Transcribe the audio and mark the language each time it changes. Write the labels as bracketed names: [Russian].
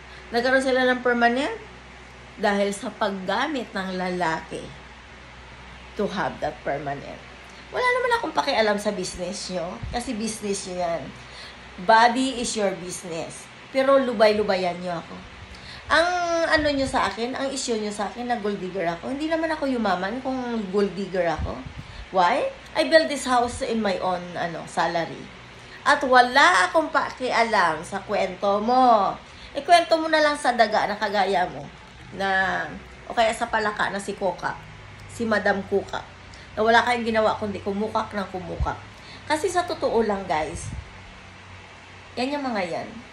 [Filipino] Nagkaroon sila ng permanent dahil sa paggamit ng lalaki [English] to have that permanent. [Filipino] Wala naman akong pakialam sa business nyo. Kasi business nyo yan. [English] Body is your business. [Filipino] Pero lubay-lubayan nyo ako. Ang ano nyo sa akin, ang issue nyo sa akin na gold digger ako. Hindi naman ako yumaman kung gold digger ako. [English] Why? I built this house in my own salary. [Filipino] At wala akong pakialam sa kwento mo. Kwento mo na lang sa daga na kagaya mo. O kaya sa palaka na si Coca. Si Madam Coca. Na wala kayong ginawa kundi kumukak ng kumukak. Kasi sa totoo lang guys, yan yung mga yan.